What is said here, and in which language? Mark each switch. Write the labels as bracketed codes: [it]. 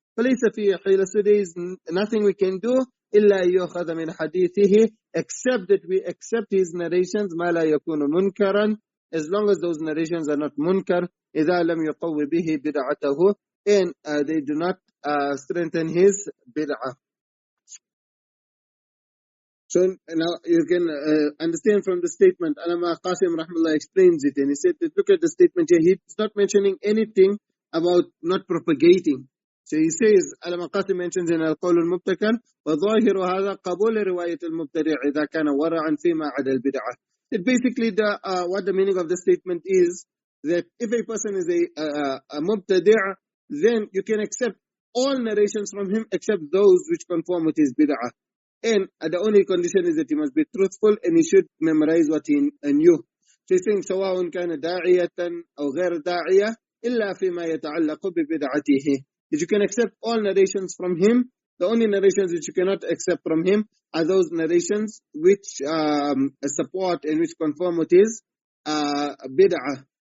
[ar] فَلَيْسَ فِيهِ حِيلَةٌ, [en] so there is nothing we can do [ar] إِلَّا يُؤْخَذَ مِنْ حَدِيثِهِ, [en] except that we accept his narrations [ar] مَا لَا يَكُونُ مُنْكَرًا, [en] as long as those narrations are not munkar, [ar] إِذَا لَمْ يُقَوِّ بِهِ بِدْعَتَهُ, [en] and they do not strengthen his bid'ah. So now you can understand from the statement, Alama Qasim rahmallah explains it, and he said that look at the statement here, he's not mentioning anything about not propagating. So he says, Alama Qasim mentions in Al-Qawl al-Mubtakar, [ar] وَظَاهِرُ هَذَا قَبُولِ رِوَايَةِ الْمُبْتَدِعِ إِذَا كَانَ وَرَعًا فِي مَا عَدَى الْبِدْعَةِ. [en] That basically what the meaning of the statement is, that if a person is a mubtadi', then you can accept all narrations from him except those which conform with his bid'ah. And the only condition is that he must be truthful and he should memorize what he knew. So he's saying, [ar] سواء كان داعية أو غير داعية إلا فيما يتعلق ببدعته. [en] That you can accept all narrations from him. The only narrations which you cannot accept from him are those narrations which support and which conform with his bid'ah.